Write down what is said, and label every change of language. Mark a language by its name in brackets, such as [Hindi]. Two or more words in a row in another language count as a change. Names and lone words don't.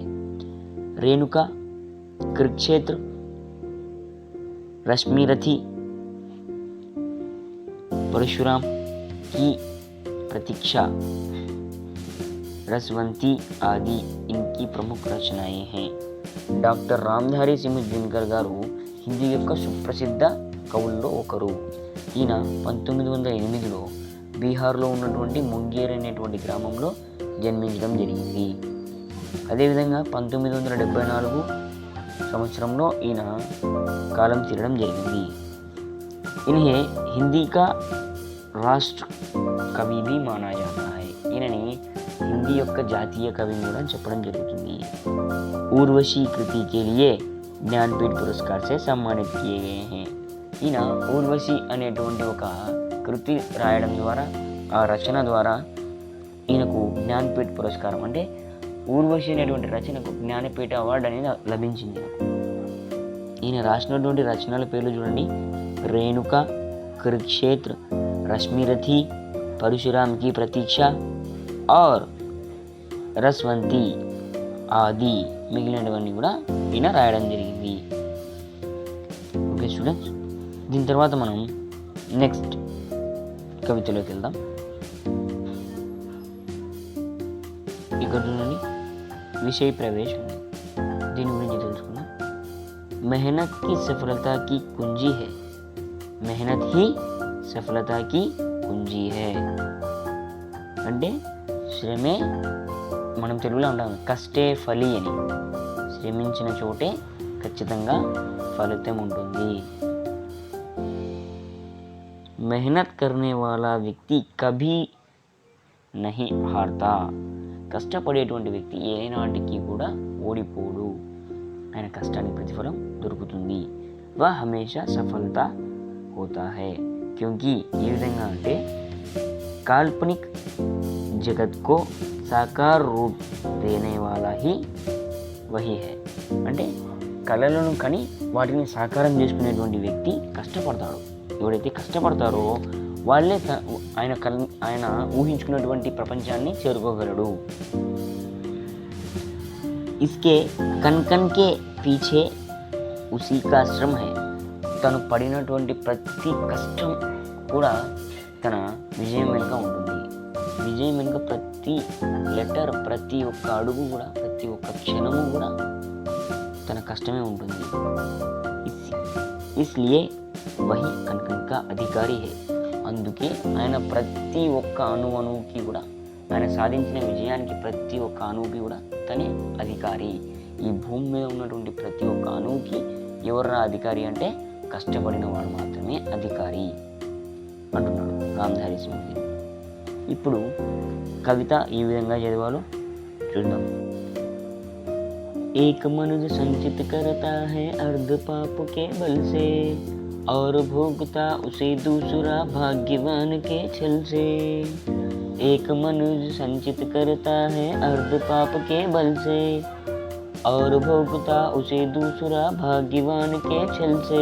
[Hindi] रेणुका, कुरुक्षेत्र, रश्मिरथी, परशुराम की प्रतीक्षा, रसवंती आदि इनकी प्रमुख रचनाएं हैं. [Telugu] డాక్టర్ రామ్ధారీ సింహ్ దినకర్ గారు హిందీ యొక్క సుప్రసిద్ధ కవుల్లో ఒకరు. ఈయన 1908లో బీహార్లో ఉన్నటువంటి ముంగేర్ అనేటువంటి గ్రామంలో జన్మించడం జరిగింది. అదేవిధంగా 1974 సంవత్సరంలో ఈయన కాలం తీరడం జరిగింది. [Hindi] इन्हें हिंदी का राष्ट्र कवि भी माना जाता है. [Telugu] ఈయనని హిందీ యొక్క జాతీయ కవిని కూడా చెప్పడం జరుగుతుంది. [Hindi] ఊర్వశీ కృతి के लिए ज्ञानपीठ पुरस्कार से सम्मानित किए गए हैं. [Telugu] ఈయన ఊర్వశి అనేటువంటి ఒక కృతి రాయడం ద్వారా, ఆ రచన ద్వారా ఈయనకు జ్ఞానపీఠ పురస్కారం అంటే ఊర్వశి అనేటువంటి రచనకు జ్ఞానపీఠ అవార్డు అనేది లభించింది. ఈయన రాసినటువంటి రచనల పేర్లు చూడండి. [Hindi] रेणुका, कुरुक्षेत्र, रश्मिरथी, परशुराम की प्रतीक्षा और रसवंती [Telugu] ఆది మిగిలినవన్నీ కూడా ఈయన రాయడం జరిగింది. ఓకే స్టూడెంట్స్, దీని తర్వాత మనం నెక్స్ట్ కవితలోకి వెళ్దాం. ఇక్కడ చూడండి, విషయ ప్రవేశం ఉంది. దీని గురించి తెలుసుకుందాం. [Hindi] मेहनत की सफलता की कुंजी है. मेहनत ही सफलता की कुंजी है. [Telugu] అంటే శ్రమే, మనం తెలుగులో అంటాం కష్టే ఫలి అని. శ్రమించిన చోటే ఖచ్చితంగా ఫలితం ఉంటుంది. [Hindi] मेहनत करने वाला व्यक्ति कभी नहीं हारता. [Telugu] కష్టపడేటువంటి వ్యక్తి ఏనాటికి కూడా ఓడిపోడు. ఆయన కష్టానికి ప్రతిఫలం దొరుకుతుంది. [Hindi] వह हमेशा सफलता होता है. क्योंकि ये [Telugu] విధంగా అంటే [Hindi] काल्पनिक जगत को साकार रूप देने वाला ही वही है. [Telugu] అంటే కళలను కని వాటిని సాకారం చేసుకునేటువంటి వ్యక్తి కష్టపడతాడు. ఎవరైతే కష్టపడతారో వాళ్ళే ఆయన ఊహించుకున్నటువంటి ప్రపంచాన్ని చేరుకోగలడు. [Hindi] इसके कन कन के पीछे उसी का श्रम है. [Telugu] తను పడినటువంటి ప్రతి కష్టం కూడా తన విజయం వెనుక ఉంటుంది. విజయం వెనుక ప్రతి లెటర్, ప్రతి ఒక్క అడుగు కూడా, ప్రతి ఒక్క క్షణము కూడా తన కష్టమే ఉంటుంది. [Hindi] इसलिए वही कन कन का अधिकारी है. [Telugu] అందుకే ఆయన ప్రతి ఒక్క అణువుకి కూడా, ఆయన సాధించిన విజయానికి ప్రతి ఒక్క అణువుకి కూడా తనే అధికారి. ఈ భూమి మీద ఉన్నటువంటి ప్రతి ఒక్క అణువుకి ఎవర్రా అధికారి అంటే కష్టపడిన వాడు మాత్రమే అధికారి అంటున్నాడు రామ్ధారీ సింహ్. ఇప్పుడు కవిత ఈ విధంగా చదవాలో చూద్దాం. [Hindi] एक मनुज संचित करता है अर्ध पाप के बल से और भोगता उसे दूसरा भाग्यवान के छल से. एक मनुज संचित करता है अर्ध पाप के बल से और भोगता उसे दूसरा भाग्यवान के छल से.